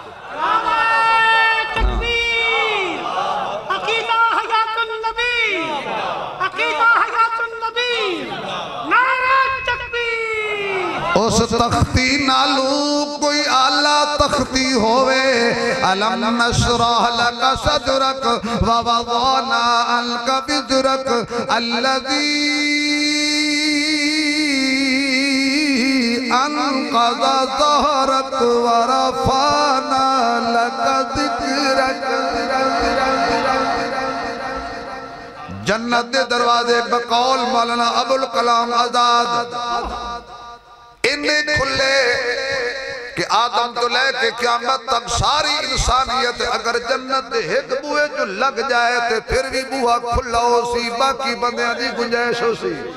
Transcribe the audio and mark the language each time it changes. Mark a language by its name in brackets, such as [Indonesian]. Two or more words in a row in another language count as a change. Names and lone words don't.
[Punjabi] اس تختی نالوں کوئی اعلیٰ تختی ہووے. [Arabic] ألم نشرح لك صدرك ووضعنا عنك وزرك الذي أنقض ظهرك ورفعنا لك ذكرك. [Punjabi] جنت دے دروازے بقول مولانا ابوالکلام آزاد اینے کھلے کہ آدم توں لے کے قیامت تک ساری انسانیت اگر جنت دے اک بوہے جو لگ جائے تو فیر وی بوہا کھلا ہو سی، باقی بندیاں دی گنجائش ہو سی.